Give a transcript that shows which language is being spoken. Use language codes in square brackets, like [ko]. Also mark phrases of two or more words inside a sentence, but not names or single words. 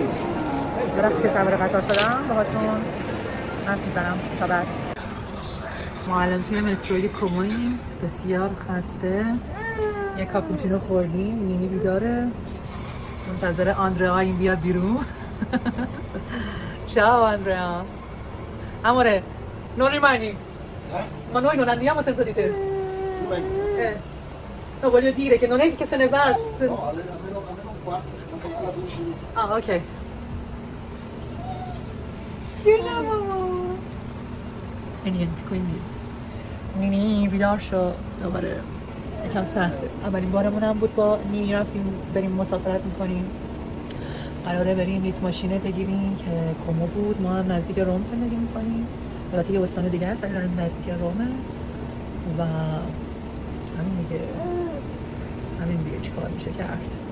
[fa] وقتی که سوار قطار شدم باهاتون حرف میزنم تا بعد. ما الان توی متروی کوموییم بسیار خسته. یه کاپوچینو خوردیم. نینی بیداره منتظر آندریا این بیاد بیرون. [it] Ciao Andrea. Amore, non rimani? Ma noi non andiamo senza di te. No, voglio dire che non è che se ne va. No, almeno un quarto, alla 12 minuti. Ah, ok. quindi [fa] نینی بیدار شد دوباره. یکم سخته. اولین بارمون هم بود با نینی رفتیم داریم مسافرت میکنیم. قراره بریم یک ماشینه بگیریم که کومو بود. ما هم نزدیک روم زندگی میکنیم. البته یه استان دیگه است ولی داریم نزدیک رومه و همین دیگه چیکار میشه کرد.